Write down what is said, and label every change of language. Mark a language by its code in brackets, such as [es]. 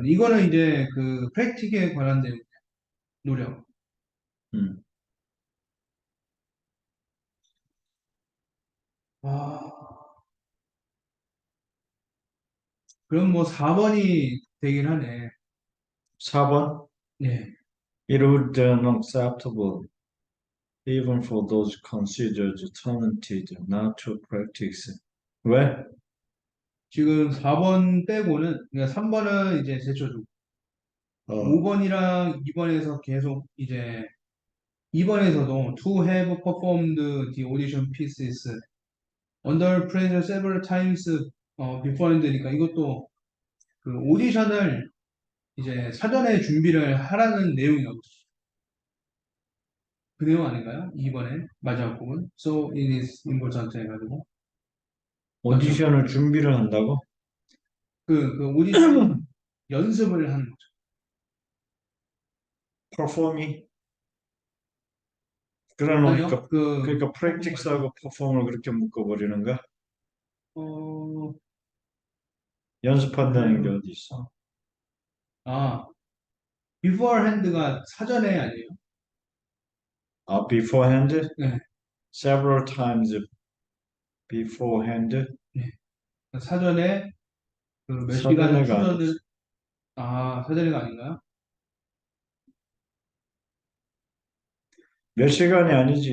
[ko] 이거는 이제 그 프랙틱에 관한된 노력. 음. 아, 그럼 뭐 4번이 되긴 하네. 4번 네. [en] It would be unacceptable even for those considered talented not to practice. [ko] 왜? 지금 4번 빼고는, 그러니까 3번은 이제 제쳐주고, 어, 5번이랑 2번에서 계속 이제 2번에서도 [en] to have performed the audition pieces under pressure several times beforehand [ko] 니까 이것도 그 오디션을 이제 사전에 준비를 하라는 내용이라고. 그 내용 아닌가요? 2번에 마지막 부분. [en] So it is important [ko] 해가지고. 맞죠? 오디션을 준비를 한다고? 그 오디션 연습을 하는 거죠. 퍼포미? 아니요. 그러니까 그, 그러니까 퍼포먼스. 프랙틱스하고 퍼폼을 그렇게 묶어버리는가? 어, 연습한다는 게 그, 어디 있어? 아, beforehand가 사전에 아니에요? 아, beforehand? 네. [en] Several times beforehand? [ko] 네. 사전에 그 몇 시간 사전에가 투자를, 아니지. 사전에가 아닌가요? 몇 시간이 아니지.